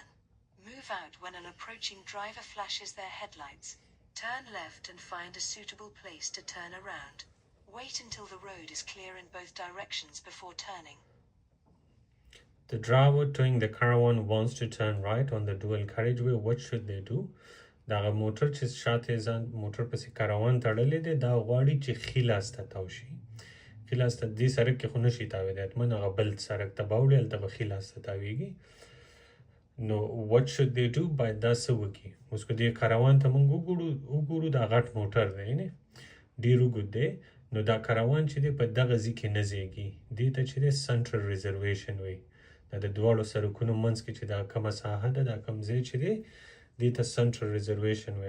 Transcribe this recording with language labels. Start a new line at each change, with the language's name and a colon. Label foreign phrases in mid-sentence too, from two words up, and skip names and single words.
English: Move out when an approaching driver flashes their headlights. Turn left and find a suitable place to turn around. Wait until the road is clear in both directions before turning. The driver towing the caravan wants to turn right on the dual carriageway. What should they do?
Pashto: دا موټر چې شاته ځان موټر پسې کاروان تړلې دی دا غواړي چې ښي لاس ته تاو شي. ښي لاس ته دې سړک کې خو نشي تاویدی حتمن هغه بل سړک ته به اوړي هلته به ښي لاس ته تاویږي. نو
English: what should they do
Pashto: باید دا څه وکړي. اوس که دې کاروان ته موږ وګورو دا غټ موټر دی نه ډېر اوږد دی نو دا کاروان چې دی په دغه ځای کې نه ځایږي. دې ته چې دی
English: central reservation
Pashto: وایي. دا د دواړو سړکونو منځ کې چې دا کومه ساحه ده دا کوم ځای چې دی دې ته
English: central reservation
Pashto: وایي.